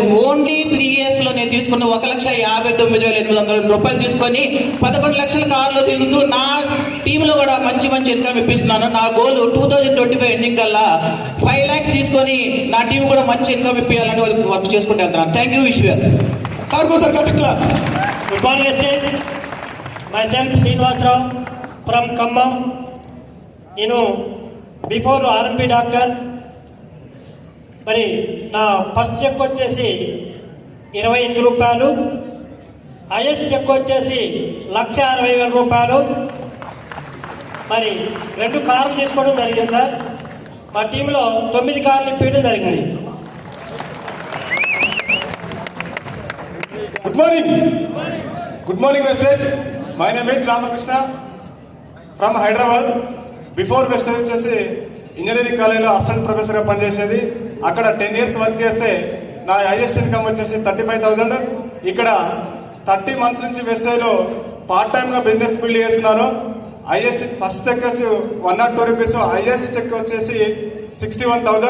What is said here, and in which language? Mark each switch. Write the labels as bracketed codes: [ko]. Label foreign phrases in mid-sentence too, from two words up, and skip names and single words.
[en] only 3 years [te] లో నేను తీసుకున్న 1,59,800 రూపాయలు తీసుకొని 11 లక్షల కార్లో తిరుగుతూ నా టీంలో కూడా మంచి ఇన్కమ్ ఇప్పిస్తున్నాను. నా గోల్ 2025 ఎండింగ్ కల్లా 5 lakhs తీసుకొని నా టీం కూడా మంచి ఇన్కమ్ ఇప్పించాలని వర్క్ చేసుకుంటూ వెళ్తున్నాను. [en] thank you. [te] విశ్వ [en] Good morning, myself Srinivasrao from Khammam. Before RMP doctor, [te] మరి నా [en] first check [te] వచ్చేసి 28 రూపాయలు, [en] highest check [te] వచ్చేసి 1,60,000 రూపాయలు. మరి 2 కార్లు తీసుకోవడం జరిగింది సార్. మా టీంలో 9 కార్లు ఇప్పించడం జరిగింది. [en] Good morning, Vestage. My name is Ramakrishna from Hyderabad. Before Vestage [te] వచ్చేసి [en] engineering college assistant professor [te] పనిచేసేది. అక్కడ [en] 10 years work [te] చేస్తే నా [en] highest income [te] వచ్చేసి 35,000. ఇక్కడ [en] 30 months [te] నుంచి వెస్టేజ్లో [en] part time business build [te] చేస్తున్నాను. [en] highest first check [te] వచ్చి 102 rupees, [en] highest check [te] వచ్చేసి 61,000.